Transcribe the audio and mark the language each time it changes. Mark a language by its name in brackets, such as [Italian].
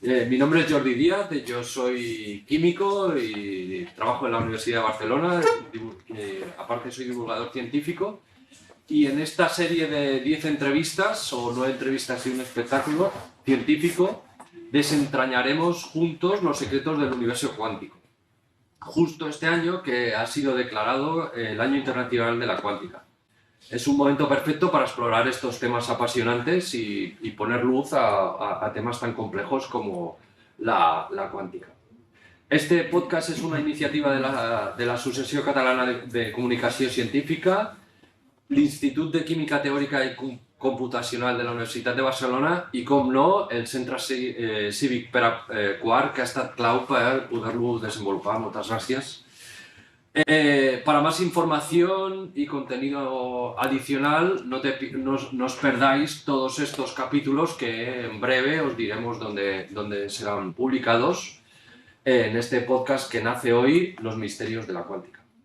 [Spanish] Mi nombre es Jordi Díaz, yo soy químico y trabajo en la Universidad de Barcelona, aparte soy divulgador científico, y en esta serie de 10 entrevistas, o 9 entrevistas y un espectáculo científico, desentrañaremos juntos los secretos del universo cuántico. Justo este año que ha sido declarado el Año Internacional de la Cuántica. Es un momento perfecto para explorar estos temas apasionantes y poner luz a temas tan complejos como la cuántica. Este podcast es una iniciativa de la Associació Catalana de Comunicació Científica, l'Institut de Química Teòrica i Computacional de la Universitat de Barcelona i, com no, el Centre Cívic Pere IV, [Catalan] que ha estat clau per poder-lo desenvolupar. Moltes gràcies. [Spanish] Para más información y contenido adicional, no os perdáis todos estos capítulos que en breve os diremos dónde serán publicados en este podcast que nace hoy, Los misterios de la cuántica.